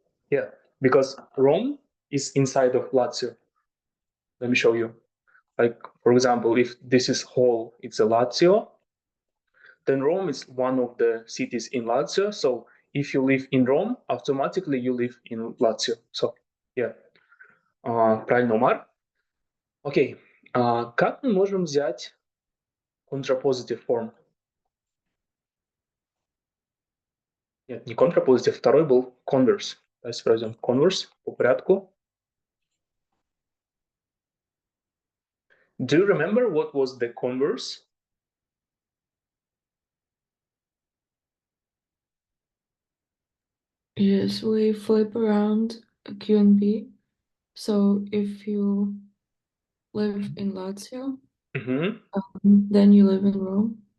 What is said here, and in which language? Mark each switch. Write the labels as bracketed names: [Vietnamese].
[English] Yeah, because Rome is inside of Lazio. Let me show you. Like, for example, if this is whole, it's a Lazio, then Rome is one of the cities in Lazio. So if you live in Rome, automatically you live in Lazio. So, yeah. [Russian] Правильно, Omar? Окей. Как мы можем взять contrapositive form? Нет, не contrapositive, второй был converse. Давайте пройдем converse по порядку. [English] Do you remember what was the converse? Yes, we flip around Q and B. So if you live in Lazio, then you live in Rome.